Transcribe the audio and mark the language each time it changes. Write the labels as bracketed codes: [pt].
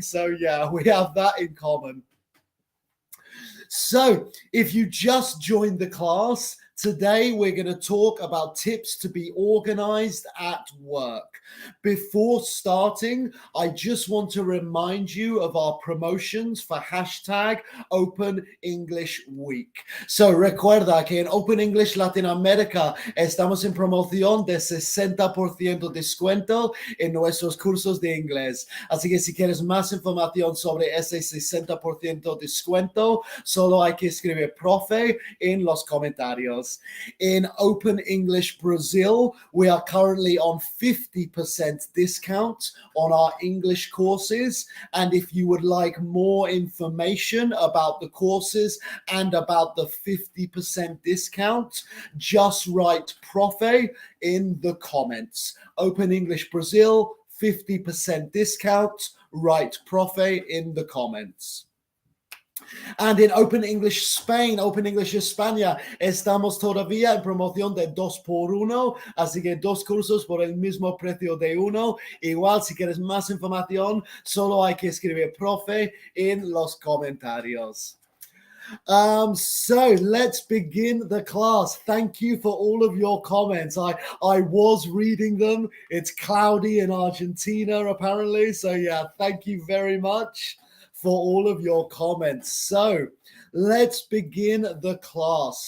[en] So yeah, we have that in common. So if you just joined the class, today we're going to talk about tips to be organized at work. Before starting, I just want to remind you of our promotions for hashtag Open English Week. [es] So recuerda que en Open English Latinoamérica estamos en promoción de 60% descuento en nuestros cursos de inglés. Así que si quieres más información sobre ese 60% descuento, solo hay que escribir profe en los comentarios. [en] In Open English Brazil, we are currently on 50% discount on our English courses. And if you would like more information about the courses and about the 50% discount, just write profe in the comments. Open English Brazil, 50% discount, write profe in the comments. And in Open English Spain, [es] Open English España, estamos todavía en promoción de 2x1, así que 2 cursos por el mismo precio de uno. Igual, si quieres más información, solo hay que escribir profe en los comentarios. [en] So let's begin the class. Thank you for all of your comments. I was reading them. It's cloudy in Argentina, apparently. So yeah, thank you very much for all of your comments. So let's begin the class.